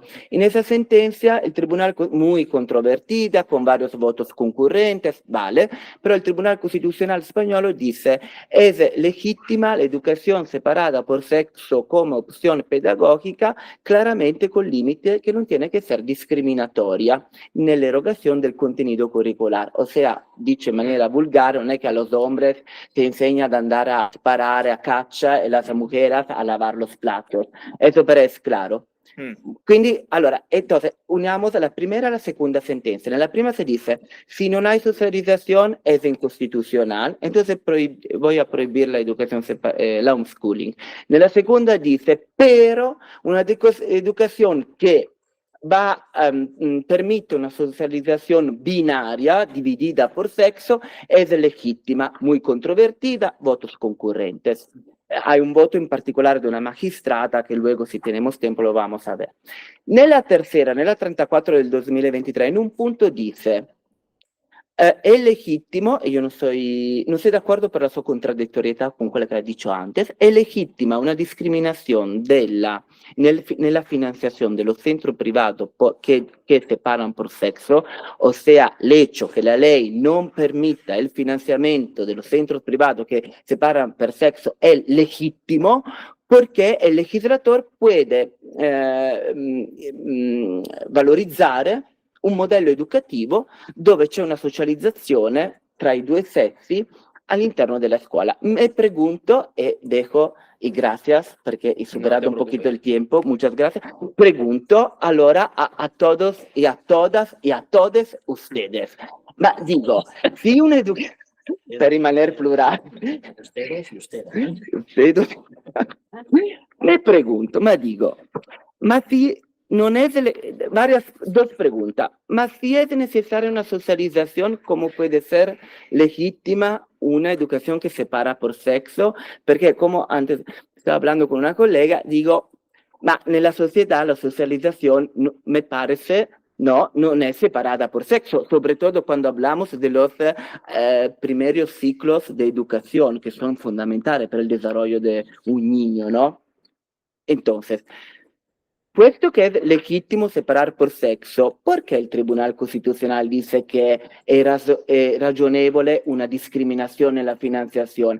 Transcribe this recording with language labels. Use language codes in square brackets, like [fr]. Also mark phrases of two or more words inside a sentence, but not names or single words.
[es] En esa sentencia, el tribunal, muy controvertida, con varios votos concurrentes, vale, pero el Tribunal Constitucional Español dice, es legítima la educación separada por sexo como opción pedagógica, claramente con límite que no tiene que ser discriminatoria en la erogación del contenido curricular. O sea, dicho en manera vulgar, no es que a los hombres se enseña a andar a disparar a caccia e las mujeres a lavar los platos. Eso pero es claro. [it] Quindi, allora, [es] entonces, unamos la primera y la segunda sentencia. En la primera se dice, si no hay socialización, es inconstitucional, entonces voy a prohibir la educación, la homeschooling. En la segunda dice, pero una educación que permite una socialización binaria, dividida por sexo, es legítima, muy controvertida, votos concurrentes. hay un voto [it] in particolare di una magistrata che [es] luego, se tenemos tiempo, lo vamos a ver. [it] Nella tercera, nella 34 del 2023, in un punto dice: è legittimo, e io non soy d'accordo per la sua contraddittorietà con quella che ha [es] dicho antes, [it] è legittima una [es] discriminación nella financiación de los centros privados que separan por sexo, o sea, el hecho que la ley no permita el financiamiento de los centros privados que separan por sexo es legítimo, porque el legislador puede [it] valorizzare un modello educativo dove c'è una socializzazione tra i due sessi all'interno della scuola. [es] Me pregunto, e dejo y gracias, porque he superado un poquito el tiempo, muchas gracias, pregunto allora a todos y a todas y a todes ustedes. Ma digo, [it] si una educazione, per rimanere plurale, [es] Ustedes y ustedes. me pregunto, ma digo, ma si non es dos preguntas. Mas si es necesaria una socialización, ¿cómo puede ser legítima una educación que separa por sexo? Porque como antes estaba hablando con una colega, digo, [it] ma nella società [es] la socialización me parece no es separada por sexo, sobre todo cuando hablamos de los primeros ciclos de educación que son fundamentales para el desarrollo de un niño, ¿no? Entonces, puesto que es legítimo separar por sexo, ¿por qué el Tribunal Constitucional dice que es ragionevole una discriminación en la financiación?